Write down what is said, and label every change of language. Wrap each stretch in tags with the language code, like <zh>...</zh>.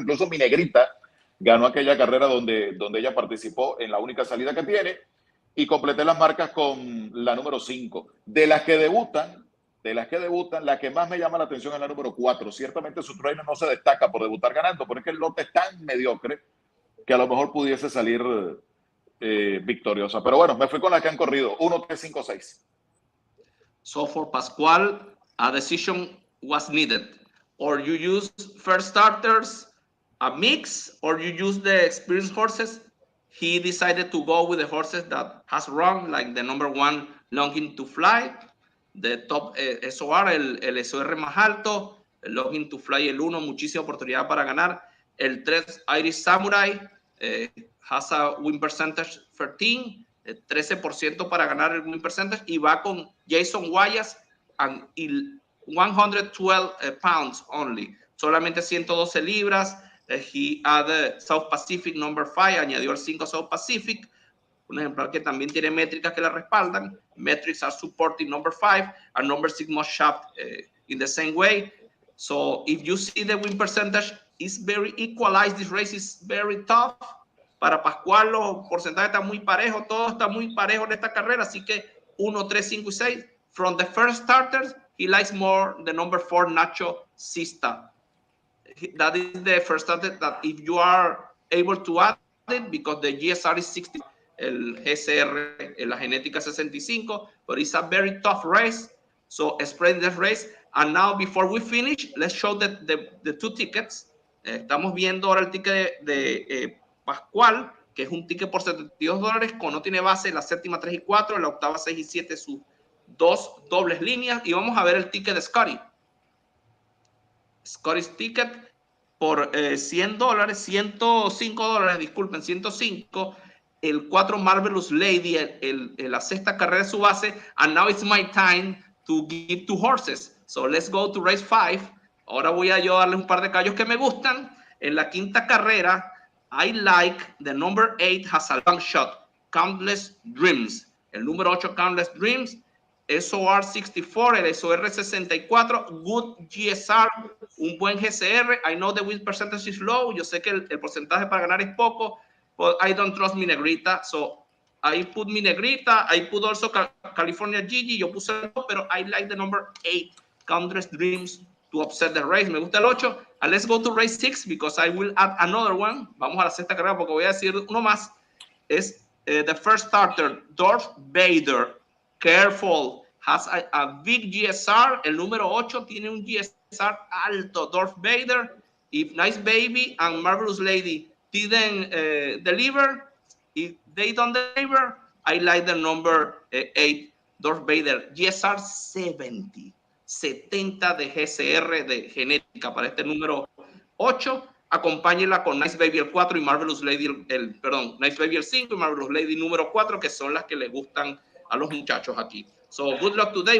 <es>Incluso mi negrita ganó aquella carrera donde ella participó en la única salida que tiene, y completé las marcas con la número 5. De las que debutan, la que más me llama la atención es la número 4. Ciertamente su trainer no se destaca por debutar ganando, pero es que el lote es tan mediocre que a lo mejor pudiese salir victoriosa. Pero bueno, me fui con las que han corrido. 1, 3, 5, 6.</es> <en>So for Pascual, a decision was needed. Or you use first starters, a mix, or you use the experienced horses. He decided to go with the horses that has run, like the number 1, Longing to Fly, the top SOR,</en> <es>el SOR más alto, el Longing to Fly el 1, muchísima oportunidad para ganar. El 3, Irish Samurai,</es> <en>has a win percentage</en> <es>13, 13% para ganar el win percentage, y va con Jason Guayas</es> <en>and 112 pounds only,</en> <es>solamente 112 libras.</es> <en>He added South Pacific number 5,</en> <es>añadió el 5 South Pacific, un ejemplar que también tiene métricas que la respaldan.</es> <en>Metrics are supporting number 5, and number 6 must shaft in the same way. So if you see the win percentage, it's very equalized. This race is very tough.</en> <es>Para Pascual los porcentajes están muy parejos, todo está muy parejo en esta carrera, así que 1, 3, 5 y 6.</es> <en>From the first starters, he likes more the number 4 Nacho Sista. That is the first starter that if you are able to add it, because the GSR is 60,</en> <es>el GSR, la genética 65,</es> <en>but it's a very tough race. So spread this race. And now before we finish, let's show the 2 tickets.</en> <es>Estamos viendo ahora el ticket de Pascual, que es un ticket por $72, con no tiene base, la séptima 3 y 4, la octava 6 y 7, sus 2 dobles líneas. Y vamos a ver el ticket de Scotty. Scotty's ticket por $100, $105, disculpen, 105. El 4 Marvelous Lady, la sexta carrera de su base.</es> <en>And now it's my time to give 2 horses. So let's go to race 5.</en> <es>Ahora voy a yo darles un par de caballos que me gustan. En la quinta carrera,</es> <en>I like the number 8 has a long shot, Countless Dreams.</en> <es>El número 8, Countless Dreams. SOR 64, el SOR 64,</es> <en>good GSR,</en> <es>un buen GSR.</es> <en>I know the win percentage is low.</en> <es>Yo sé que el porcentaje para ganar es poco,</es> <en>but I don't trust mi negrita. So I put mi negrita. I put also California Gigi.</en> <es>Yo puse el 2, pero</es> <en>I like the number 8, Countless Dreams, to upset the race.</en> <es>Me gusta el 8.</es> <en>And let's go to race 6 because I will add another one.</en> <es>Vamos a la sexta carrera porque voy a decir uno más. Es</es> <en>the first starter,</en> <es>Darth Vader.</es> <en>Careful, has a big GSR.</en> <es>El número 8 tiene un GSR alto.</es> <en>Darth Vader. If Nice Baby and Marvelous Lady didn't deliver, if they don't deliver, I like the number 8, Darth Vader.</en> <es>GSR 70 de GSR de genética para este número 8. Acompáñela con Nice Baby el 4 y Marvelous Lady Nice Baby el 5 y Marvelous Lady número 4, que son las que le gustan a los muchachos aquí.</es> <en>So, good luck today.</en>